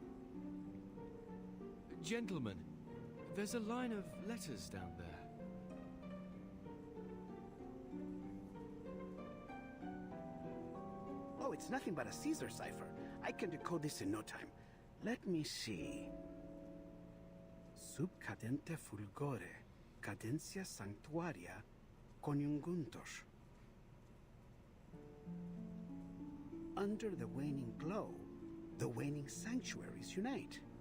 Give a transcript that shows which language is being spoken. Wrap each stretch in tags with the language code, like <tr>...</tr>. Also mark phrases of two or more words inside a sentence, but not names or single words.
<en>Gentlemen, there's a line of letters down there. Oh, it's nothing but a Caesar cipher. I can decode this in no time. Let me see.</en> <la>Sub cadente fulgore, cadencia sanctuaria, coniunguntos.</la> <en>Under the waning glow, the waning sanctuaries unite.</en>